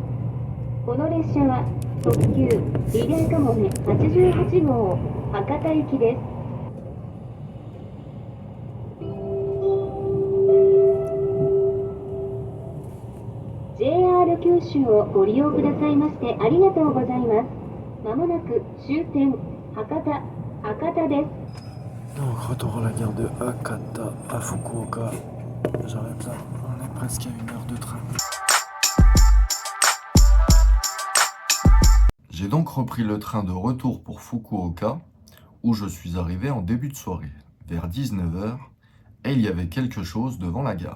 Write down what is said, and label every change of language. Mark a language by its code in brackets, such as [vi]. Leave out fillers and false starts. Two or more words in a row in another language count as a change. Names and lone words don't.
[ja] この列車は特急リレーかもめ88号博多行きです。JR 九州をご利用くださいましてありがとうございます。まもなく終点博多です。 [fr] Donc retour à la gare de Hakata à Fukuoka. J'arrête là, on est presque à 1 heure de train. J'ai donc repris le train de retour pour Fukuoka, où je suis arrivé en début de soirée, vers 19h, et il y avait quelque chose devant la gare.